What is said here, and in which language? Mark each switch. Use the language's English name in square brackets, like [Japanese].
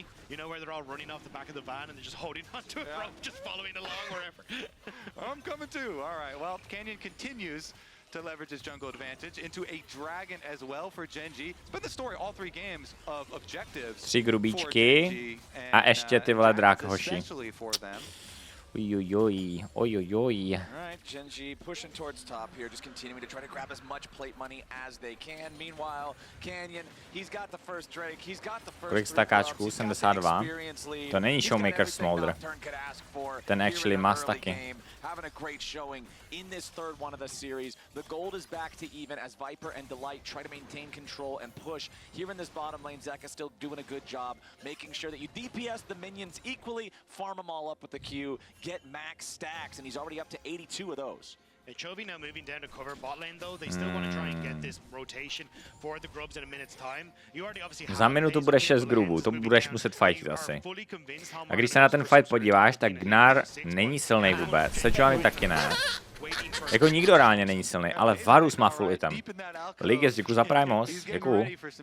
[English] You know where they're all running off the back of the van and they're just holding onto it, just following along wherever. I'm coming too. All right. Well, Canyon continues to leverage his jungle advantage into a dragon as well for Gen G. It's been the story all 3 games of objectives. [Czech] 3 grubíčky a ještě ty vole drák hoši. Ojojoj. [English] Alright, Gen G pushing towards top here, just continuing to try to grab as much plate money as they can. Meanwhile, Canyon, he's got the first Drake, he's got the first... [Czech] Kolik stakáčků? 72. To není Showmaker Smolder. Ten actually má taky. [English] Having a great showing in this third one of the series. The gold is back to even as Viper and Delight try to maintain control and push. Here in this bottom lane, Zeka still doing a good job, making sure that you DPS the minions equally, farm them all up with the Q, get max stacks, and he's already up to 82 of those. Chovy now moving down to cover bot lane though. They still want to try and get this rotation for the Grubs in a minute's time. You already obviously have... [Czech] Za minutu bude 6 grubů, to budeš muset fightit asi. A když se na ten fight podíváš, tak Gnar není silný vůbec, Sejuani taky ne. Jako nikdo reálně není silný, ale Varus má full item. Liges, děkuji za Primos, děkuji.